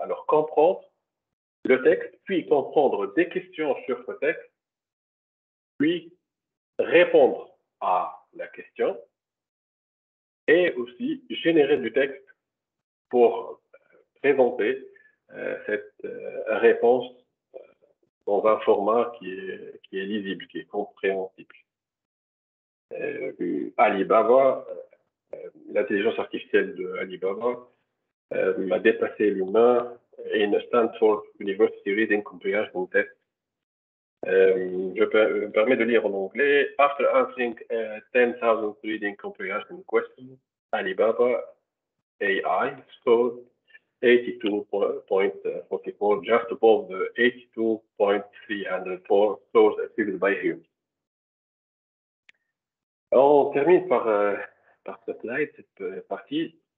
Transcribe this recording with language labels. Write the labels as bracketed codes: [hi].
[fr] Alors, comprendre le texte, puis comprendre des questions sur ce texte, puis répondre à la question et aussi générer du texte pour présenter cette réponse dans un format qui est lisible, qui est compréhensible. Alibaba, l'intelligence artificielle de Alibaba a dépassé l'humain [en] in a Stanford University Reading Comprehension Test. [fr] Je me permets de lire en anglais. [en] After answering 10,000 reading comprehension questions, Alibaba AI scored 82.44, just above the 82.304 scores achieved by humans. [fr] On termine par ce slide, cette partie.